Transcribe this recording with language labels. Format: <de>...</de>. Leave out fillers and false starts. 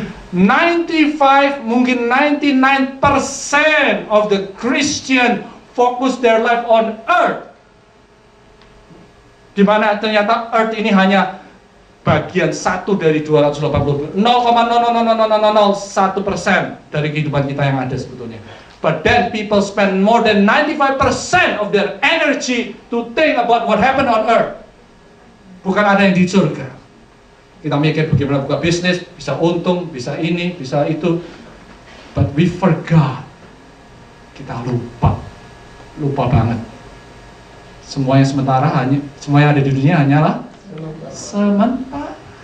<id>95, mungkin 99%</id> <en>of the Christian focus their life on earth,</en> <id>di mana ternyata earth ini hanya bagian 1 dari 280, 0,00001% dari kehidupan kita yang ada sebetulnya.</id> <en>But then people spend more than 95% of their energy to think about what happened on earth.</en> <id>Bukan ada yang di surga. Kita mikir bagaimana buka bisnis, bisa untung, bisa ini, bisa itu.</id> <en>But we forgot.</en> <id>Kita lupa banget. Semua yang sementara semua yang ada di dunia hanyalah sementara.</id>